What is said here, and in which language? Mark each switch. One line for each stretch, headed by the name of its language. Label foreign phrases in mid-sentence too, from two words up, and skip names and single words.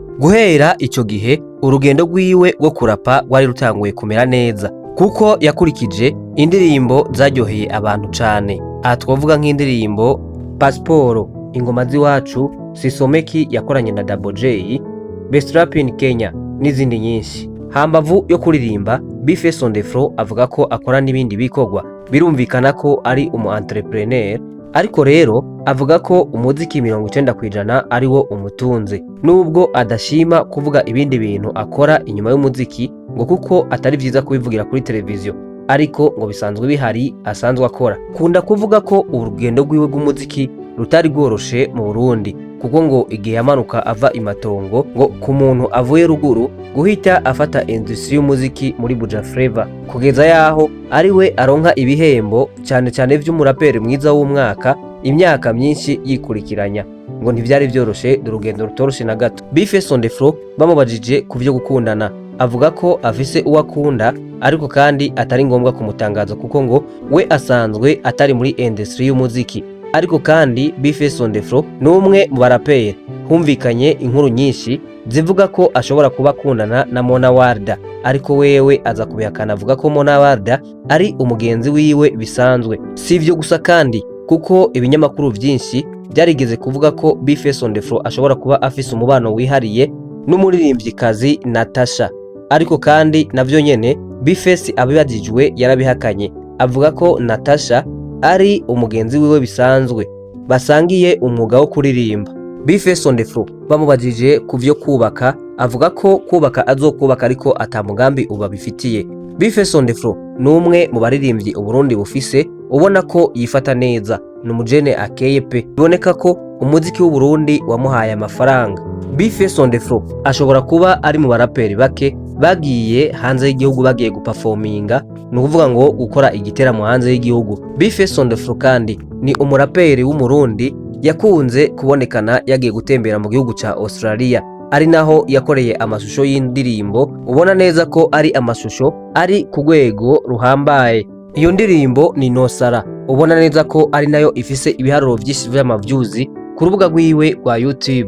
Rundi: Guhera ico gihe urugendo rwiwe rwo kurapa rwari rutanguye kumera neza kuko yakurikije indirimbo zaryoheye abantu cane. Aha twavuga nk'indirimbo Pasiporo, Ingoma z'iwacu, Sisomeki yakoranye na Double J, Best Rap in Kenya n'izindi nyinshi. Hambavu yo kuririmba, Bface on the floor avuga ko akora n'ibindi bikorwa. Birumvikana ko ari umu entrepreneur, ariko rero avuga ko umuziki 90% ari wo umutunze, nubwo adashima kuvuga ibindi bintu akora inyuma y'umuziki ngo kuko atari vyiza kubivugira kuri televiziyo, ariko ngo bisanzwe bihari asanzwe akora. Kunda kuvuga ko urugendo rwiwe rw'umuziki rutari rworoshe mu Burundi kuko ngo igihe yamanuka ava imatongo ngo ku muntu avuye ruguru guhita afata industry y'umuziki muri Buja Flavor kugeza yaho ari we aronka ibihembo cyane cyane vy'umuraperi mwiza w'umwaka imyaka myinshi yikurikiranya. Ngo ntivyari vyoroshe, urugendo rutoroshe na gato. Bface on the floor bamubajije ku vyo gukundana avuga ko afise uwo akunda ariko kandi atari ngombwa kumutangaza kuko ngo we asanzwe atari muri industry y'umuziki. Ariko kandi Bface on the floor n'umwe mu baraperi humvikanye inkuru nyinshi zivuga ko ashobora kuba akundana na Mona Warda, ariko wewe aza kubihakana avuga ko Mona Warda ari umugenzi wiwe bisanzwe. Si ivyo gusa kandi kuko ibinyamakuru vyinshi byarigeze kuvuga ko Bface on the floor ashobora kuba afise umubano wihariye n'umuririmvyikazi Natasha, ariko kandi navyo nyene Bface abibajijwe yarabihakanye avuga ko Natasha ari umugenzi wiwe bisanzwe basangiye umwuga wo kuririmba. Bface on the floor bamubajije ku vyo kubaka avuga ko kubaka azokubaka ariko atamugambi uba bifitiye. Bface on the floor n'umwe mu baririmbyi Uburundi bufise ubona ko yifata neza, n'umujene akeye pe, biboneka ko umuziki w'u Burundi wamuhaye amafaranga. Bface on the floor ashobora kuba ari mu baraperi bake bagiye hanze y'igihugu bagiye guperforminga, ni ukuvuga ngo gukora igiteramo hanze y'igihugu. Bface on the floor kandi ni umuraperi w'umurundi yakunze kubonekana yagiye gutembera mu gihugu ca Australia, ari naho yakoreye amashusho y'indirimbo ubona neza ko ari amashusho ari ku rwego ruhambaye. Iyo ndirimbo ni Nosara, ubona neza ko ari nayo ifise ibiharuro vyinshi vy'amavyuzi ku rubuga rwiwe rwa YouTube.